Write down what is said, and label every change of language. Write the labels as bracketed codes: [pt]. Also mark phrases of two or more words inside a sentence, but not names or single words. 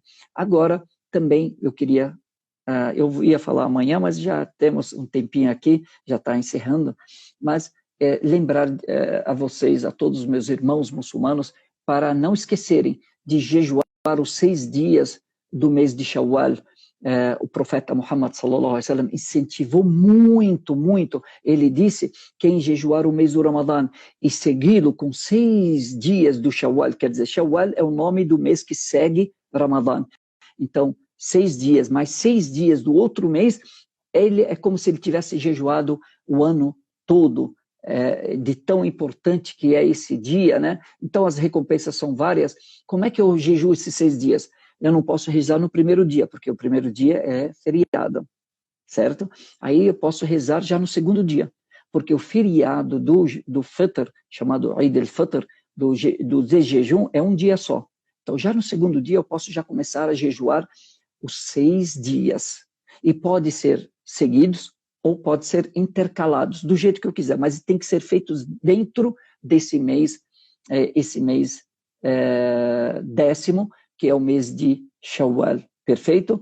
[pt] Agora, também eu queria, eu ia falar amanhã, mas já temos um tempinho aqui, já está encerrando, mas lembrar a vocês, a todos os meus irmãos muçulmanos, para não esquecerem de jejuar os 6 dias do mês de Shawwal, o profeta Muhammad [ar] صلى الله عليه وسلم [pt] incentivou muito, muito. Ele disse: quem jejuar o mês do Ramadã e segui-lo com 6 dias do Shawwal, quer dizer, Shawwal é o nome do mês que segue Ramadã. Então, 6 dias, mais 6 dias do outro mês, ele é como se ele tivesse jejuado o ano todo, de tão importante que é esse dia, né? Então, as recompensas são várias. Como é que eu jejuo esses 6 dias? Eu não posso rezar no primeiro dia, porque o primeiro dia é feriado, certo? Aí eu posso rezar já no segundo dia, porque o feriado do Fitr, chamado Eid al-Fitr, do jejum, é um dia só. Então, já no segundo dia, eu posso já começar a jejuar os 6 dias. E pode ser seguidos ou pode ser intercalados, do jeito que eu quiser, mas tem que ser feitos dentro desse mês, esse mês 10º, que é o mês de Shawwal, perfeito?